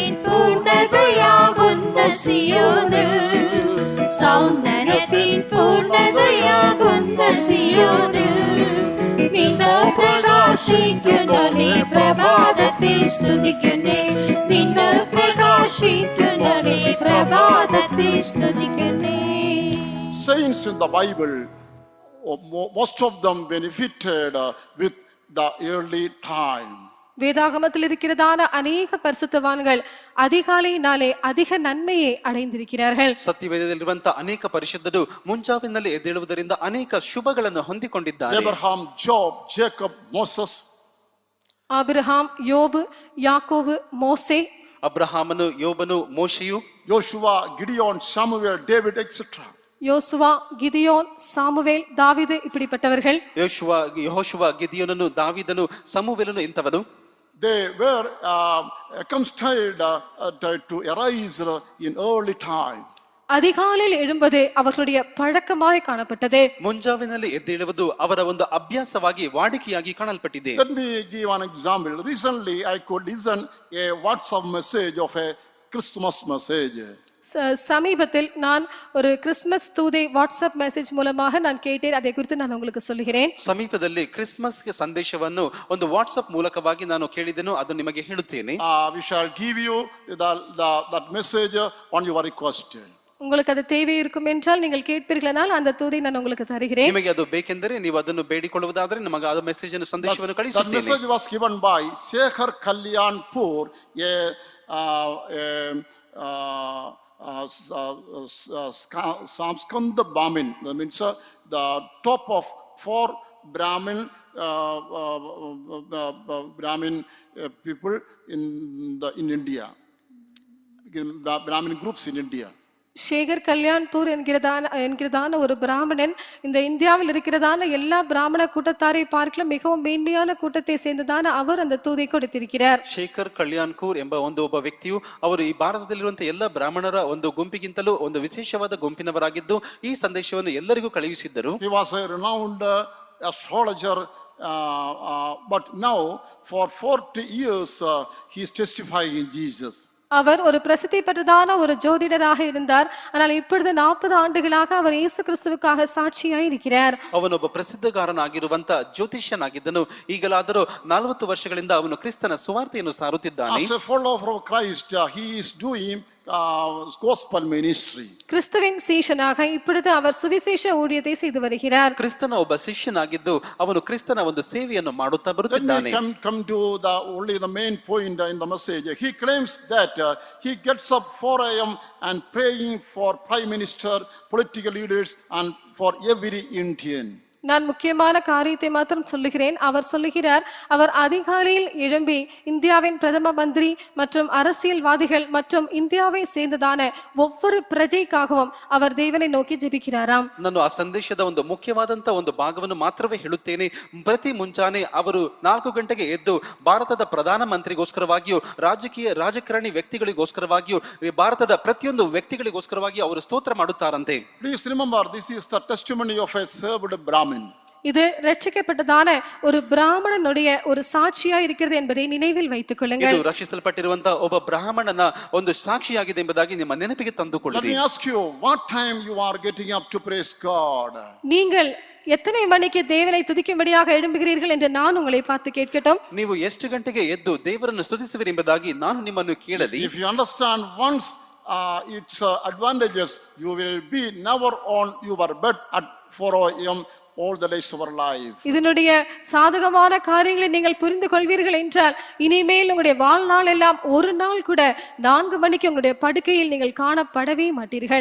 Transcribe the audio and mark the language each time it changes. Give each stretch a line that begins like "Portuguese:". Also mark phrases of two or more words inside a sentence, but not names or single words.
Malayalam: പൂർണ്ണതയാകുന്ന സിയോനിൽ, സൗന്ദര്യത്തിൻ പൂർണ്ണതയാകുന്ന സിയോനിൽ നിന്നെ പ്രകാശിക്കുന്നു, നീ പ്രഭാതത്തിൽ സ്തുതിക്കുന്നേ, നിന്നെ പ്രകാശിക്കുന്നു, നീ പ്രഭാതത്തിൽ സ്തുതിക്കുന്നേ.
English: Saints in the Bible, most of them benefited with the early time.
Tamil: வேதாகமத்தில் இருக்கிறதான அநேக பரிசுத்தவான்கள் அதிகாலையினாலே அதிக நன்மையை அடைந்திருக்கிறார்கள்.
Kannada: ಸತ್ಯವೇದದಲ್ಲಿರುವಂತ ಅನೇಕ ಪರಿಶುದ್ಧರು ಮುಂಜಾವಿನಲ್ಲಿ ಎದ್ದೇಳುವುದರಿಂದ ಅನೇಕ ಶುಭಗಳನ್ನು ಹೊಂದಿಕೊಂಡಿದ್ದಾರೆ.
English: Abraham, Job, Jacob, Moses.
Tamil: ஆபிரகாம், யோபு, யாக்கோபு, மோசே.
Kannada: ಅಬ್ರಹಾಮನು, ಯೋಬನು, ಮೋಶೆಯು,
English: Joshua, Gideon, Samuel, David, etc.
Tamil: யோசுவா, கிதியோன், சாமுவேல், தாவீது, இப்படிப்பட்டவர்கள்.
Kannada: ಯೆಹೋಶುವ, ಗಿದಿಯೋನನು, ದಾವೀದನು, ಸಮುವೇಲನು ಇಂಥವನು.
English: They were accustomed to arise in early time.
Tamil: அதிகாலையில் எழும்பது அவர்களுடைய பழக்கமாய் காணப்பட்டது.
Kannada: ಮುಂಜಾವಿನಲ್ಲಿ ಎದ್ದೇಳುವುದು ಅವರ ಒಂದು ಅಭ್ಯಾಸವಾಗಿ ವಾಡಿಕೆಯಾಗಿ ಕಾಣಲ್ಪಟ್ಟಿದೆ.
English: Let me give an example. Recently I could listen a WhatsApp message of a Christmas message.
Tamil: சமீபத்தில் நான் ஒரு கிறிஸ்மஸ் தூதை வாட்ஸ்அப் மெசேஜ் மூலமாக நான் கேட்டேன். அதை குறித்து நான் உங்களுக்கு சொல்கிறேன்.
Kannada: ಸಮೀಪದಲ್ಲಿ ಕ್ರಿಸ್ಮಸ್ ಸಂದೇಶವನ್ನು ಒಂದು ವಾಟ್ಸ್ಆಪ್ ಮೂಲಕವಾಗಿ ನಾನು ಕೇಳಿದೆನು, ಅದು ನಿಮಗೆ ಹೇಳುತ್ತೇನೆ.
English: We shall give you that message on your request.
Tamil: உங்களுக்கு அது தேவை இருக்கும் என்றால் நீங்கள் கேட்பீர்களானால் அந்த தூதை நான் உங்களுக்கு தருகிறேன்.
Kannada: ನಿಮಗೆ ಅದು ಬೇಕೆಂದರೆ ನೀವು ಅದನ್ನು ಬೇಡಿಕೊಳ್ಳುವುದಾದರೆ ನಮಗೆ ಆ ಮೆಸೇಜ್ ಅನ್ನು ಸಂದೇಶವನ್ನು ಕಳಿಸುತ್ತೇನೆ.
English: That message was given by Shekhar Kalyanpur, Samskanda Brahmin. That means the top of 4 Brahmin people in India, Brahmin groups in India.
Tamil: சேகர் கல்யாண்பூர் என்கிறதான ஒரு பிராமணன் இந்த இந்தியாவில் இருக்கிறதான எல்லா பிராமண கூட்டத்தாரை பார்க்கல மிகவும் மேன்மையான கூட்டத்தை சேர்ந்ததான அவர் அந்த தூதை கொடுத்திருக்கிறார்.
Kannada: ಶೇಖರ್ ಕಲ್ಯಾಣ್ಕೂರ್ ಎಂಬ ಒಬ್ಬ ವ್ಯಕ್ತಿಯು ಅವರು ಈ ಭಾರತದಲ್ಲಿರುವಂತಹ ಎಲ್ಲ ಬ್ರಾಹ್ಮಣರ ಒಂದು ಗುಂಪಿಗಿಂತಲೂ ಒಂದು ವಿಶೇಷವಾದ ಗುಂಪಿನವರಾಗಿದ್ದು ಈ ಸಂದೇಶವನ್ನು ಎಲ್ಲರಿಗೂ ಕಳುಹಿಸಿದ್ದರು.
English: He was a renowned astrologer, but now for 40 years he is testifying in Jesus.
Tamil: அவர் ஒரு பிரசித்தி பெற்றதான ஒரு ஜோதிடராக இருந்தார். ஆனால் இப்பொழுது 40 ஆண்டுகளாக அவர் இயேசு கிறிஸ்துவுக்காக சாட்சியாய் இருக்கிறார்.
Kannada: ಅವನೊಬ್ಬ ಪ್ರಸಿದ್ಧಗಾರನಾಗಿರುವಂತ ಜ್ಯೋತಿಷ್ಯನಾಗಿದ್ದನು. ಈಗಲಾದರೂ 40 ವರ್ಷಗಳಿಂದ ಅವನು ಕ್ರಿಸ್ತನ ಸುವಾರ್ತೆಯನ್ನು ಸಾರುತ್ತಿದ್ದಾನೆ.
English: As a follower of Christ, he is doing gospel ministry.
Tamil: கிறிஸ்துவின் சீஷனாக இப்பொழுது அவர் சுவிசேஷ ஊழியத்தை செய்து வருகிறார்.
Kannada: ಕ್ರಿಸ್ತನ ಒಬ್ಬ ಶಿಷ್ಯನಾಗಿದ್ದು ಅವನು ಕ್ರಿಸ್ತನ ಒಂದು ಸೇವೆಯನ್ನು ಮಾಡುತ್ತಾ
English: Let
Kannada: ಬರುತ್ತಿದ್ದಾನೆ.
English: me come to only the main point in the message. He claims that he gets up 4 a.m. and praying for prime minister, political leaders, and for every Indian.
Tamil: நான் முக்கியமான காரியத்தை மாத்திரம் சொல்லுகிறேன். அவர் சொல்லுகிறார், அவர் அதிகாலையில் எழும்பி இந்தியாவின் பிரதம மந்திரி மற்றும் அரசியல்வாதிகள் மற்றும் இந்தியாவை சேர்ந்ததான ஒவ்வொரு பிரஜைக்காகவும் அவர் தேவனை நோக்கி ಜೆபிக்கிறாராம்.
Kannada: ನಾನು ಆ ಸಂದೇಶದ ಒಂದು ಮುಖ್ಯವಾದಂತ ಒಂದು ಭಾಗವನ್ನು ಮಾತ್ರವೇ ಹೇಳುತ್ತೇನೆ. ಪ್ರತಿ ಮುಂಜಾನೆ ಅವರು 4 ಗಂಟೆಗೆ ಎದ್ದು ಭಾರತದ ಪ್ರಧಾನ ಮಂತ್ರಿಗೋಸ್ಕರವಾಗಿಯೂ ರಾಜಕಾರಣಿ ವ್ಯಕ್ತಿಗಳಿಗೋಸ್ಕರವಾಗಿಯೂ ಭಾರತದ ಪ್ರತಿಯೊಂದು ವ್ಯಕ್ತಿಗಳಿಗೋಸ್ಕರವಾಗಿಯೂ ಅವರು ಸ್ತೋತ್ರ ಮಾಡುತ್ತಾರಂತೆ.
English: Please remember, this is the testimony of a served Brahmin.
Tamil: இது ரட்சிக்கப்பட்டதான ஒரு பிராமணனுடைய ஒரு சாட்சியா இருக்கிறது என்பதை நினைவில் வைத்துக் கொள்ளுங்கள்.
Kannada: ಇದು ರಕ್ಷಿಸಲ್ಪಟ್ಟಿರುವಂತ ಒಬ್ಬ ಬ್ರಾಹ್ಮಣನ ಒಂದು ಸಾಕ್ಷಿಯಾಗಿದೆ ಎಂಬುದಾಗಿ ನಿಮ್ಮ ನೆನಪಿಗೆ
English: Let
Kannada: ತಂದುಕೊಳ್ಳಿ.
English: me ask you, what time you are getting up to praise God?
Tamil: நீங்கள் எத்தனை மணிக்கு தேவனை துதிக்கும்படியாக எழும்புகிறீர்கள் என்று நான் உங்களை பார்த்து கேட்கட்டும்.
Kannada: ನೀವು ಎಷ್ಟು ಗಂಟೆಗೆ ಎದ್ದು ದೇವರನ್ನು ಸ್ತುತಿಸುವಿರಿ ಎಂಬುದಾಗಿ ನಾನು ನಿಮ್ಮನ್ನು ಕೇಳಲಿ.
English: If you understand once its advantages, you will be never on your bed at 4 a.m. all the days of our life.
Tamil: இதனுடைய சாதகமான காரியங்களை நீங்கள் புரிந்து கொள்வீர்கள் என்றால் இனிமேல் உங்களுடைய வாழ்நாள் எல்லாம் ஒரு நாள் கூட 4 மணிக்கு உங்களுடைய படுக்கையில் நீங்கள் காணப்படவே மாட்டீர்கள்.